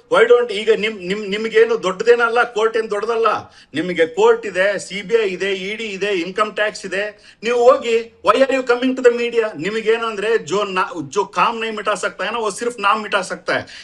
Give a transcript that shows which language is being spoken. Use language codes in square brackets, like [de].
[en] Why don't [kn] ಈಗ ನಿಮ್ಗೇನು ದೊಡ್ಡದೇನಲ್ಲ, court ಏನ್ ದೊಡ್ಡದಲ್ಲ. ನಿಮಗೆ ಕೋರ್ಟ್ ಇದೆ, CBI ಇದೆ, ED ಇದೆ, ಇನ್ಕಮ್ ಟ್ಯಾಕ್ಸ್ ಇದೆ. ನೀವು ಹೋಗಿ, [en] why are you coming to the media? [kn] ನಿಮಗೇನು ಅಂದ್ರೆ [hi] जो काम नहीं मिटा सकता है ना, वो सिर्फ नाम मिटा सकता है.